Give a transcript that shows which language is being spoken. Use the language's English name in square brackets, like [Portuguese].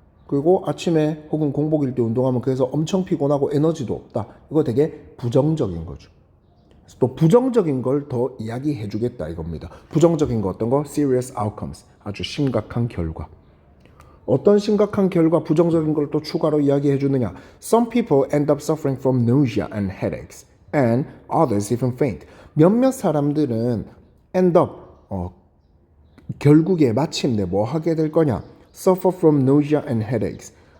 [Korean] 그리고 아침에 혹은 공복일 때 운동하면 그래서 엄청 피곤하고 에너지도 없다. 이거 되게 부정적인 거죠. 또 부정적인 걸 더 이야기해 주겠다 이겁니다. 부정적인 거 어떤 거? [English] serious outcomes. [Korean] 아주 심각한 결과. 어떤 심각한 결과, 부정적인 걸 또 추가로 이야기해 주느냐? [English] Some people end up suffering from nausea and headaches and others even faint. [Korean] 몇몇 사람들은 end up 결국에 마침내 뭐 하게 될 거냐? [English] Suffer from nausea and headaches.